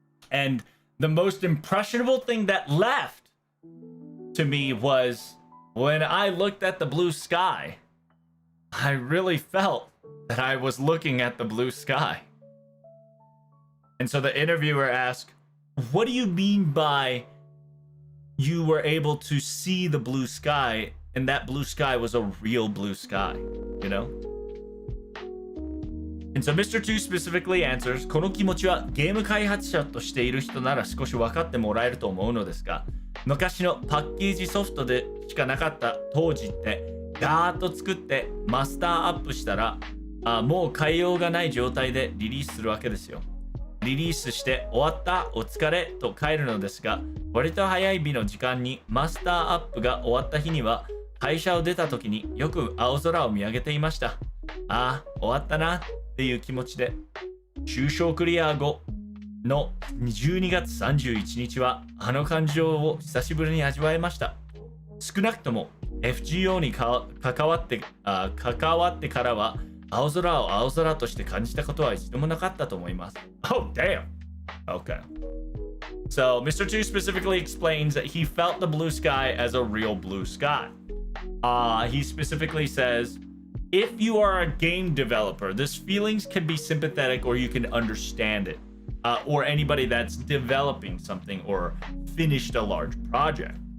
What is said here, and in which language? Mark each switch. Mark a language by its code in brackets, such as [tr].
[en] And the most impressionable thing that left to me was when I looked at the blue sky, I really felt that I was looking at the blue sky. And so the interviewer asked, what do you mean by you were able to see the blue sky and that blue sky was a real blue sky, you know? And so Mr. 2 specifically answers, [ja] この気持ちはゲーム開発者としている人なら少し分かってもらえると思うのですが、昔のパッケージソフトでしかなかった当時ってガーッと作ってマスターアップしたらもう変えようがない状態でリリースするわけですよ。リリースして終わったお疲れと帰るのですが、割と早い日の時間にマスターアップが終わった日には会社を出た時によく青空を見上げていました。ああ、終わったなっていう気持ちで、終章クリア後の12月31日はあの感情を久しぶりに味わえました。少なくとも FGO に関わってからは青空を青空として感じたことは一度もなかったと思います。 [en] Oh, damn. Okay. So, Mr. 2 specifically explains that he felt the blue sky as a real blue sky. He specifically says, if you are a game developer, this feelings can be sympathetic or you can understand it. Or anybody that's developing something or finished a large project.